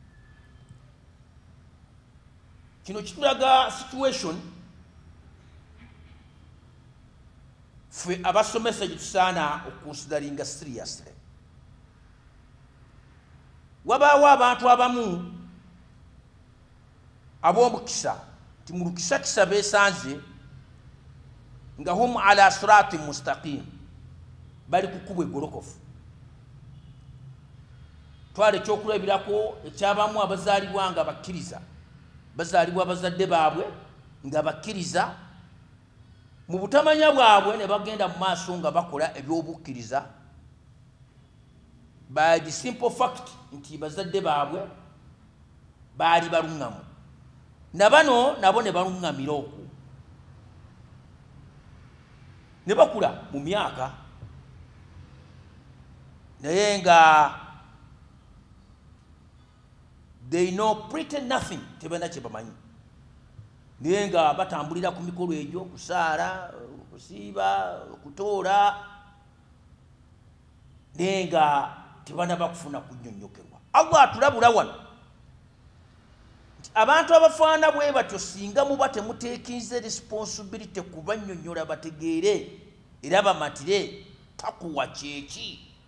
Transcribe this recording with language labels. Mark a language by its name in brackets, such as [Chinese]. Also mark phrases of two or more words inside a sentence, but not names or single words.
[Ganda] Kino kitulaga situation ffe abasomesa gye tusaana okukonsideringa seriously. Wabaawo abantu abamu ab'omukisa ti mu lukisakisa beesanze nga [Arabic] هم على صراط مستقيم, [Ganda] bali ku kkubo eggolokofu. Twala ekyokulabirako ekyabamu abazaalibwa nga bakkiriza, bazaalibwa bazadde baabwe nga bakkiriza, mu butamanya bwabwe ne bagenda mu maaso nga bakola ebyobukkiriza [English] by the simple fact [Ganda] nti bazadde baabwe baali baluŋŋamu, na bano nabo ne baluŋŋamira okwo, ne bakula mu myaka naye nga [English] they know pretty nothing, [Ganda] tebalina kye bamanyi, naye nga batambulira ku mikolo egyo, kusaala, okusiiba, okutoola, naye nga tebanaba kufuna kunnyonnyokerwa. Allah atulabula wano nti abantu abafaana bwe batyo singa muba temuteekinze responsibility kubannyonnyola bategeere era bamatire takuwa kyeki.